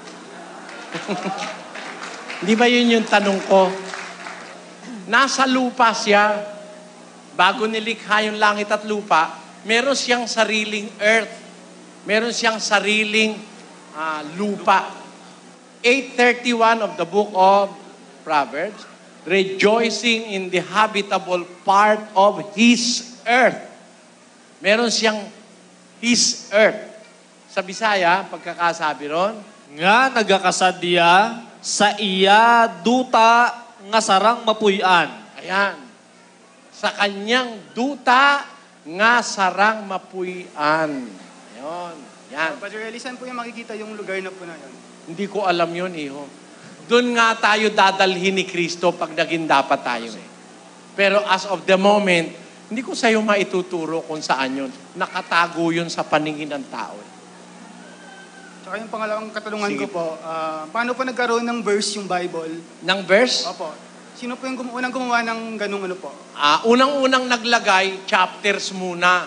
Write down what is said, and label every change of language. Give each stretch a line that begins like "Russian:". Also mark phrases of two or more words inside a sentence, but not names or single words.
Filipino: Di ba yun yung tanong ko? Nasa lupa siya, bago nilikha yung langit at lupa, meron siyang sariling earth. Meron siyang sariling lupa.
English: 8:31 of the book of Proverbs, rejoicing in the habitable part of His earth.
Filipino: Meron siyang
English: His earth.
Filipino: Sa Bisaya, pagkakasabi ron,
Hiligaynon: nga nagakasadya sa iya duta nga sarang mapuyan.
Filipino: Ayan. Sa kanyang
Hiligaynon: duta nga sarang mapuyan.
Filipino: Ayan. Yan. Brother Eli, saan po yung makikita yung lugar na po na yun? Hindi ko alam yun, iho. Doon nga tayo dadalhin ni Kristo pag naging dapat tayo eh. Pero
English: as of the moment,
Filipino: hindi ko sa'yo maituturo kung saan yun. Nakatago yun sa paningin ng tao. Tsaka yung pangalawang katanungan ko po, paano po nagkaroon ng verse yung Bible? Ng verse? Opo. Sino po yung unang gumawa ng ganung ano po? Unang-unang naglagay, chapters muna.